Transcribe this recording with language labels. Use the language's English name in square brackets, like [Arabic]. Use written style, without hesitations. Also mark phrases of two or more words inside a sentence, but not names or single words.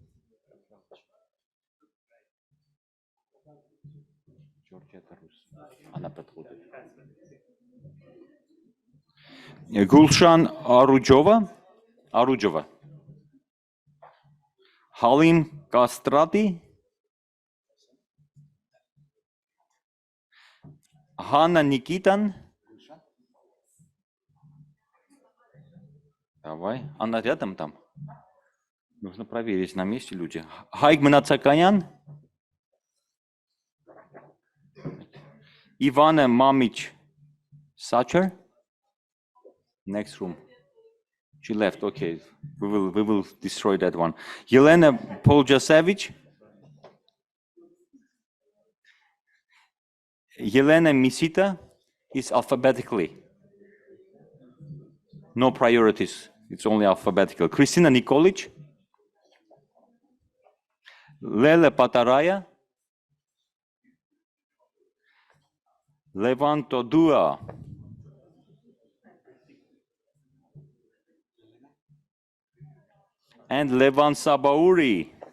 [Russian] Gulshan Arujova. Halim Kastrati. Hanna Nikitan. Давай. Она рядом там. Нужно проверить, на месте люди. Хайк Мнацакаян. [English] Ivana Mamic Sacher. Next room. She left. Okay, we will destroy that one. Yelena Poljasevich. Yelena Misita is alphabetically. No priorities. It's only alphabetical. Kristina Nikolic. Lele Pataraya. Levanto Dua. And Levan Sabauri.